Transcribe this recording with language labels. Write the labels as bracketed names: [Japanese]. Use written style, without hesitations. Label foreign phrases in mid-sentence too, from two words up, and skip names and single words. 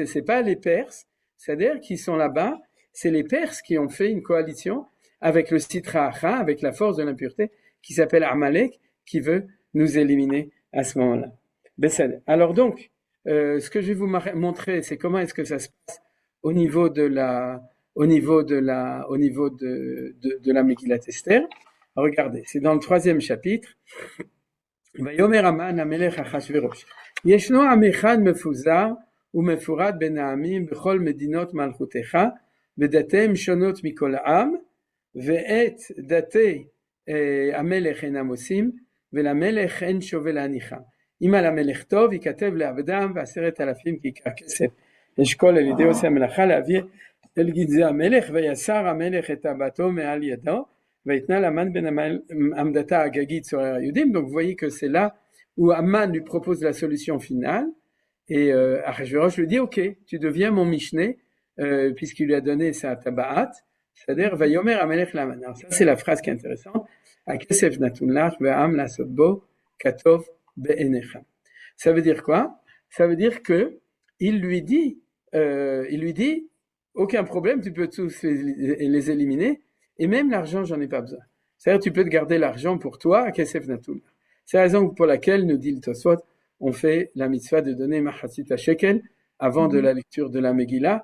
[French] C'est pas les Perses, c'est-à-dire qui sont là-bas. C'est les Perses qui ont fait une coalition avec le [Aramaic] סטרא אחרא, [French] avec la force de l'impureté, qui s'appelle Amalek, qui veut nous éliminer à ce moment-là. Alors donc, ce que je vais vous montrer, c'est comment est-ce que ça se passe au niveau de la Megillat Esther. Regardez, c'est dans le 3e chapitre. [Hebrew] ויאמר המן המלך אחשוורוש, ישנו עם אחד מפוזר ומפורד בין העמים בכל מדינות מלכותך, ודתיהם שונות מכל העם, ואת דתי המלך אינם עושים, ולמלך אין שווה להניחם. אם על המלך טוב, ייכתב לעבדם 10,000 כיכר כסף. אשכול על ידי עושה המלאכה להביא אל גנזי המלך, ויסר המלך את טבעתו מעל ידו, ויתנה לאמן בן עמדתה הגגית צורר היהודים. [French] Donc vous voyez que c'est là où Aman lui propose la solution finale, et Achashverosh lui dit ok, tu deviens mon Mishneh, puisqu'il lui a donné sa tabaat, c'est-à-dire [Hebrew] ויאמר המלך להמן. [French] Alors ça c'est la phrase qui est intéressante. [Hebrew] הכסף נתון לך והעם לעשות בו כטוב בעיניך. [French] Ça veut dire quoi? Ça veut dire que il lui dit aucun problème, tu peux tous les éliminer, et même l'argent j'en ai pas besoin. C'est-à-dire tu peux te garder l'argent pour toi, [Hebrew] הכסף נתון. [French] C'est la raison pour laquelle, nous dit le Tosfot, on fait la mitzvah de donner [Hebrew] מחצית שקל [French] avant de la lecture de la Megillah.